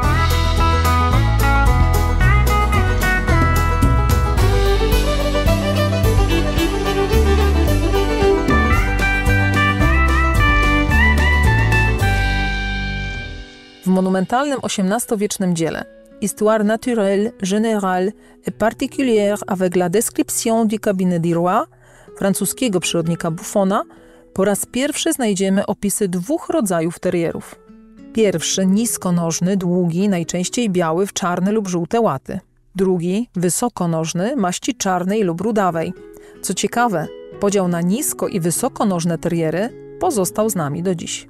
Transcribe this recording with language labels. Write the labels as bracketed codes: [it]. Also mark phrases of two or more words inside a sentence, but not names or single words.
[pl] W monumentalnym XVIII-wiecznym dziele Histoire naturelle, générale et particulière avec la description du cabinet du roi francuskiego przyrodnika Buffona po raz pierwszy znajdziemy opisy dwóch rodzajów terierów. Pierwszy niskonożny, długi, najczęściej biały w czarne lub żółte łaty. Drugi wysokonożny, maści czarnej lub rudawej. Co ciekawe, podział na nisko i wysokonożne teriery pozostał z nami do dziś.